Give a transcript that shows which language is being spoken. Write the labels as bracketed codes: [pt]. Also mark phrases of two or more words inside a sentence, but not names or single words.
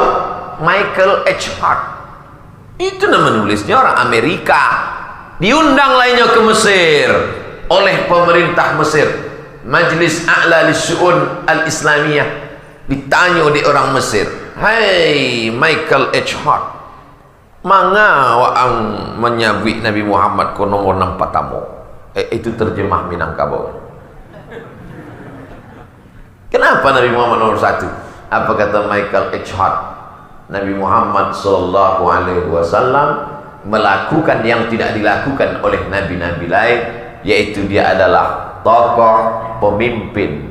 [id] Michael H. Hart itu nama nulisnya orang Amerika. Diundang lainnya ke Mesir oleh pemerintah Mesir, Majlis A'la Lissu'un Al-Islamiyah. Ditanya oleh orang Mesir, "Hai Michael H. Hart, [min] manga waang menyabui Nabi Muhammad ko nomor 6 patamu?" [id] Itu terjemah Minangkabau. Kenapa Nabi Muhammad nomor 1? Apa kata Michael H. Hart? Nabi Muhammad sallallahu alaihi wasallam melakukan yang tidak dilakukan oleh nabi-nabi lain, yaitu dia adalah tokoh pemimpin.